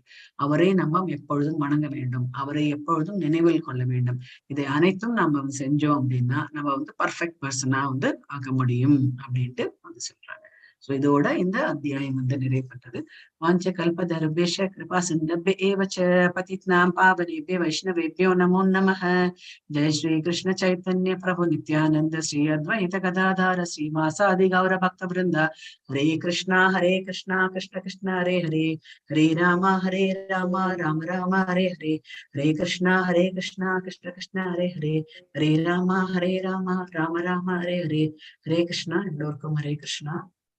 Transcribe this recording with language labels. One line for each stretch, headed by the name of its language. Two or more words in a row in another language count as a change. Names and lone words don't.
Tamil: அவரை நம்ம எப்பொழுதும் வணங்க வேண்டும், அவரை எப்பொழுதும் நினைவில் கொள்ள வேண்டும். இதை அனைத்தும் நம்ம வந்து செஞ்சோம் அப்படின்னா நம்ம வந்து பர்ஃபெக்ட் பர்சனா வந்து ஆக முடியும் அப்படின்ட்டு வந்து சொல்றாங்க. சோ இதோட இந்த அத்தியாயம் வந்து நிறைவு.
Sanskrit: वाञ्च कल्पतरुपेश कृपा सिन्धप्पे एवच्च पतित्नाम् पावनेपे वैष्णवेभ्यो नमो नमः. जय श्री कृष्ण चैतन्य प्रभु नित्यानंद श्री अद्वैत गदाधार श्रीवासादि गौर भक्त वृंद, हरे कृष्णा कृष्ण कृष्ण हरे हरे, हरे राम राम राम हरे हरे, हरे कृष्णा कृष्ण कृष्ण हरे हरे, हरे राम राम राम हरे हरे, हरे कृष्णा. हरे कृष्णा.